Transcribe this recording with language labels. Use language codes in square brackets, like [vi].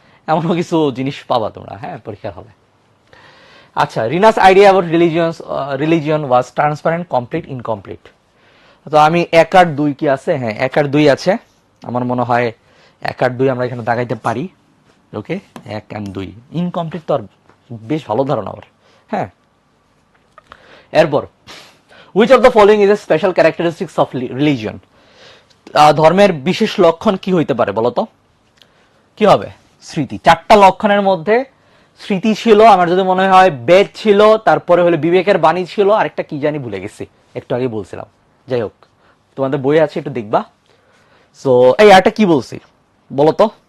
[bn] এমনও কিছু জিনিস পাবা তোমরা, হ্যাঁ, পরীক্ষার হবে। আচ্ছা, [en] Rina's idea about religion was transparent, complete, incomplete. [bn] তো আমি 1 আর 2 কি আছে, হ্যাঁ 1 আর 2 আছে। আমার মনে হয় 1 আর 2 আমরা এখানে দাগাইতে পারি। ওকে, 1 আর 2 ইনকমপ্লিট তো আর বেশ ভালো ধারণা আমার। হ্যাঁ, এরপর [en] which of the following is a special characteristics of religion? [bn] ধর্মের বিশেষ লক্ষণ কি হইতে পারে বলতো? কি হবে? স্মৃতি। 4টা লক্ষণের মধ্যে স্মৃতি ছিল, আমার যদি মনে হয় বেদ ছিল, তারপরে হলো বিবেকের বাণী ছিল, আরেকটা কি জানি ভুলে গেছি, একটু আগে বলছিলাম। যাই হোক, তোমাদের বই আছে, একটু দেখবা। সো এই আরেকটা কি বলছি বলতো?